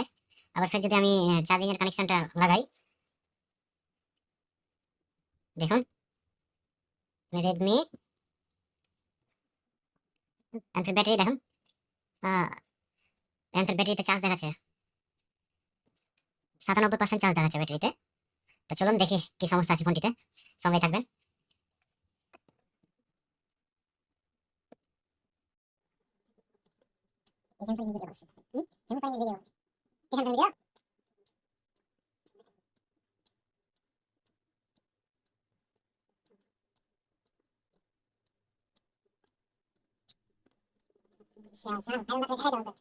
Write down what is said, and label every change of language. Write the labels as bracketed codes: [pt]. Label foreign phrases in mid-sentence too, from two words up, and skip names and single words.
[bn] আবার ফের যদি আমি চার্জিং এর কানেকশনটা লাগাই, দেখুন Redmi এর ব্যাটারি দেখুন, আ এর ব্যাটারিতে চার্জ দেখাচ্ছে। 97% চার্জ দেখাচ্ছে ব্যাটারিতে। তো চলুন দেখি কি সমস্যা আছে ফোনটিতে। সঙ্গেই থাকবেন। [ms] Jangan video bos. Jangan video. Jangan video. Siapa? Yang nak lihat dong.